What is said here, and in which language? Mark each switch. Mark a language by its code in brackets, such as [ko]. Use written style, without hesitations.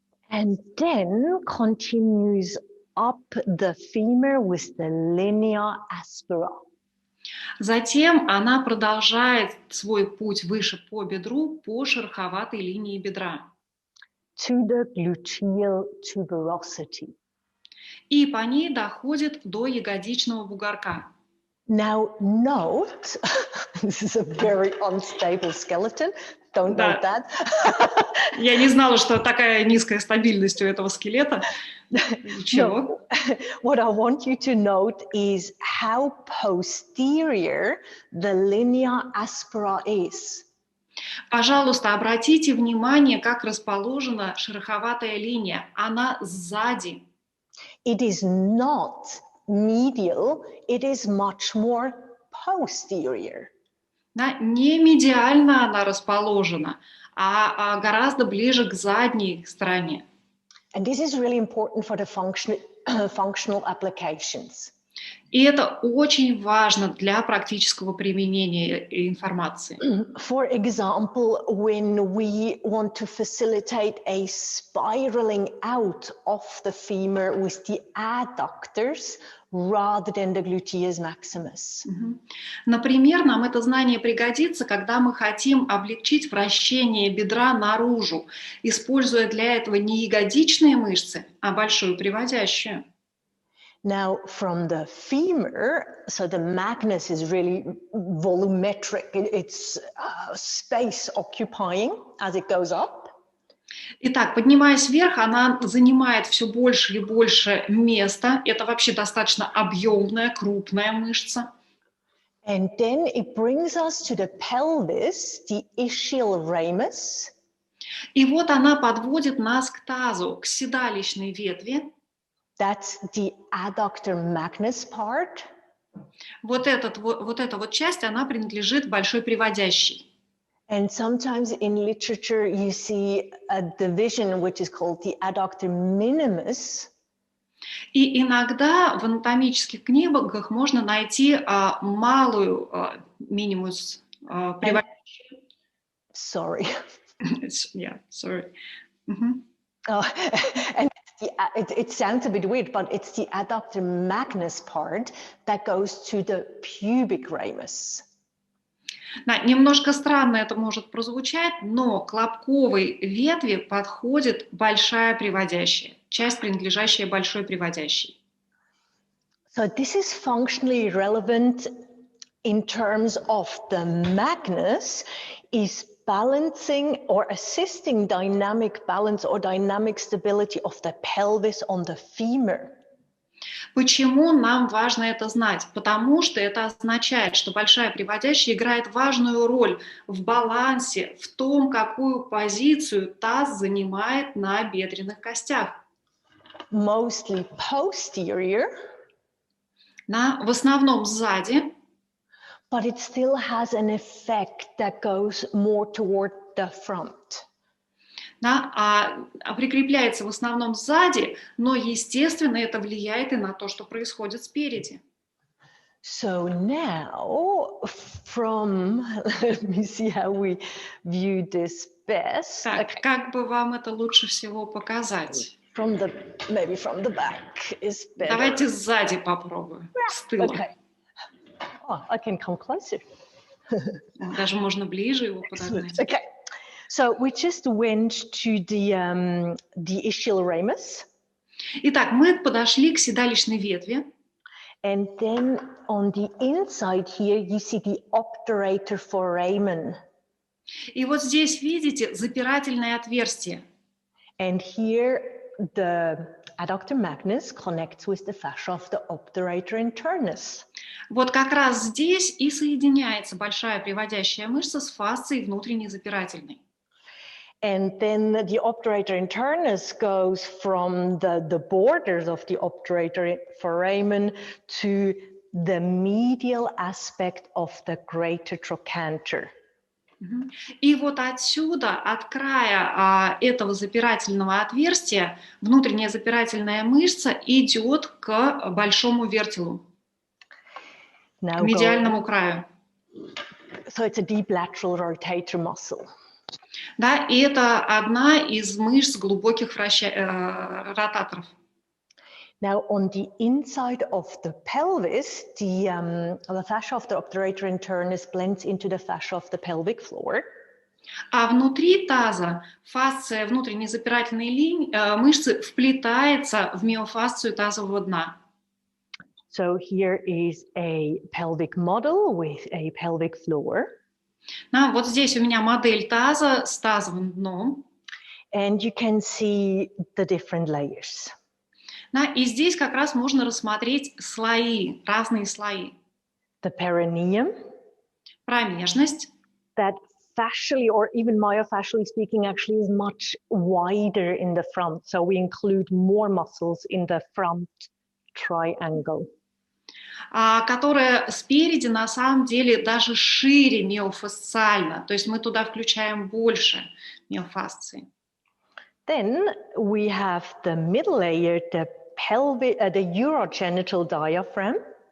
[en] And then continues up the femur with the linea aspera. [ru] Затем она продолжает свой путь выше по бедру по шероховатой линии бедра. [en] To the gluteal tuberosity. [ru] И по ней доходит до ягодичного бугорка. [en] Now note, this is a very unstable skeleton. Don't note that. [ru] Я не знала, что такая низкая стабильность у этого скелета. Ничего. [en] No. What I want you to note is how posterior the linea aspera is. [ru] Пожалуйста, обратите внимание, как расположена шероховатая линия. Она сзади. [en] It is not medial, it is much more posterior. [ru] Не медиально она расположена, а гораздо ближе к задней стороне. [en] And this is really important for the functional applications. [ru] И это очень важно для практического применения информации. [en] For example, when we want to facilitate a spiraling out of the femur with the adductors rather than the gluteus maximus. [ru] Например, нам это знание пригодится, когда мы хотим облегчить вращение бедра наружу, используя для этого не ягодичные мышцы, а большую приводящую. [en] Now, from the femur, so the magnus is really volumetric. It's space occupying as it goes up. [ru] Итак, поднимаясь вверх, она занимает все больше и больше места. Это вообще достаточно объемная, крупная мышца. [en] And then it brings us to the pelvis, the ischial ramus. [ru] И вот она подводит нас к тазу, к седалищной ветви. [en] That's the adductor magnus part. [ru] Вот эта часть, она принадлежит большой приводящей. [en] And sometimes in literature you see a division which is called the adductor minimus. [ru] И иногда в анатомических книгах можно найти малую минимус приводящую. [en] Sorry. Yeah, sorry. And it sounds a bit weird, but it's the adductor magnus part that goes to the pubic ramus. [ru] Да, немножко странно это может прозвучать, но к лобковой ветви подходит большая приводящая, часть, принадлежащая большой приводящей. [en] So this is functionally relevant in terms of the magnus is balancing or assisting dynamic balance or dynamic stability of the pelvis on the femur. [ru] Почему нам важно это знать? Потому что это означает, что большая приводящая играет важную роль в балансе, в том, какую позицию таз занимает на бедренных костях. [en] Mostly posterior. [ru] В основном сзади. [en] But it still has an effect that goes more toward the front. [ru] Прикрепляется в основном сзади, но, естественно, это влияет и на то, что происходит спереди. [en] So now, let me see how we view this best. [ru] Так, как бы вам это лучше всего показать? [en] Maybe from the back is better. [ru] Давайте сзади попробуем, с тыла. [en] Okay. Oh, I can come closer. [ru] Даже можно ближе его подогнать. [en] Okay. So we just went to the ischial ramus. [ru] Итак, мы подошли к седалищной ветви. [en] And then on the inside here, you see the obturator foramen. [ru] И вот здесь видите запирательное отверстие. [en] And here the adductor magnus connects with the fascia of the obturator internus. [ru] Вот как раз здесь и соединяется большая приводящая мышца с фасцией внутренней запирательной. [en] And then the obturator internus goes from the borders of the obturator foramen to the medial aspect of the greater trochanter. [ru] И вот отсюда, от края этого запирательного отверстия, внутренняя запирательная мышца идет к большому вертелу, к медиальному краю. [en] So it's a deep lateral rotator muscle. [ru] Да, и это одна из мышц глубоких ротаторов. [en] Now, on the inside of the pelvis, the fascia of the obturator internus blends into the fascia of the pelvic floor. [ru] А внутри таза фасция внутренней запирательной мышцы вплетается в миофасцию тазового дна. [en] So here is a pelvic model with a pelvic floor. [ru] Вот здесь у меня модель таза с тазовым дном. [en] And you can see the different layers. [ru] И здесь как раз можно рассмотреть слои, разные слои. [en] The perineum. [ru] Промежность. [en] That fascially or even myofascially speaking actually is much wider in the front. So we include more muscles in the front triangle. [ru] которая спереди на самом деле даже шире миофасциально, то есть мы туда включаем больше миофасции. [en] Then we have the middle layer, the urogenital diaphragm.